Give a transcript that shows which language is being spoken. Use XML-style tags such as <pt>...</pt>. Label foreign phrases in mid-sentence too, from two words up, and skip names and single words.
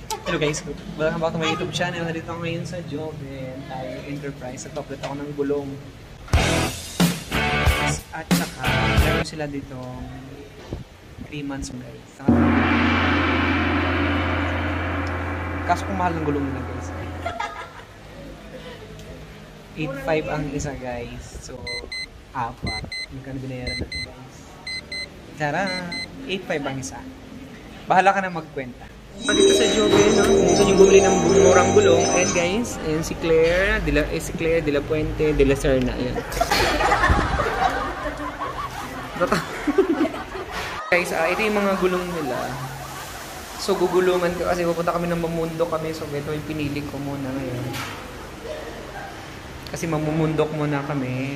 <en>Hello guys, welcome back to my YouTube channel.</en> <tl>Nandito ako ngayon sa Joven tayo Enterprise. Nag-upload ako ng gulong. At saka, meron sila dito 3</tl> <en>months guys.</en> <tl>Kaso kung mahal ng gulong nila guys. 8.5 ang isa guys. So, 4. Magkano binayaran natin guys? Tara! 8.5 ang isa. Bahala ka na magkwenta. Dito sa Joven, no? Gusto nyo bumili ng murang gulong. Ayan guys, ayan si Claire, si Claire de la Puente, de la Serna. Ayan. Guys, ito yung mga gulong nila. So gugulungan ko kasi pupunta kami ng mamundok kami. So ito yung pinili ko muna ngayon. Kasi mamumundok muna kami.</tl>